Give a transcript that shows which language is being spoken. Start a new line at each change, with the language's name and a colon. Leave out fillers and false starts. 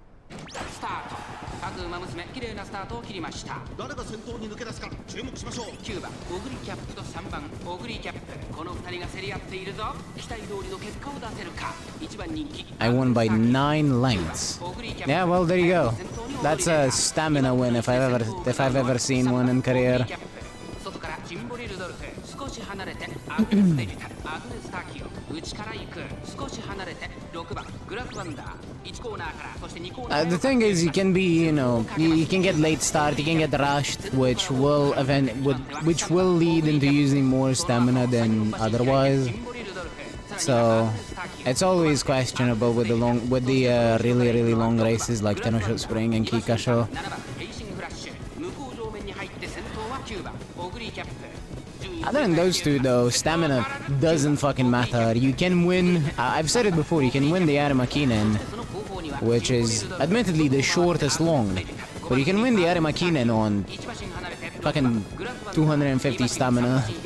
Japanese: スタート各馬娘綺麗なスタートを切りました誰が先頭に抜け出すか注目しましょう 9番オグリキャップと3番オグリキャップこの2人が競り合っているぞ期待通りの結果を出せるか1番人気
English: I won by 9 lengths. Yeah, well, there you go. That's a stamina win if I've ever seen one in career.
Japanese: 外からジンボリルドルフ少し離れてアグネスデジタルアグネスタキオ内から行く少し離れて6番グラスワンダー1コーナーからそして2コーナー
English: The thing is, you can be, you can get late start, you can get rushed, which will lead into using more stamina than otherwise. So it's always questionable with the really long races like Tenosho Spring and Kikasho.
Japanese: 7番レーシングフラッシュ向こう上面に入って先頭は9番オグリキャップ
English: Other than those two though, stamina doesn't fucking matter. You can win, I've said it before, you can win the Arimakinen, which is admittedly the shortest long, but you can win the Arimakinen on fucking 250 stamina.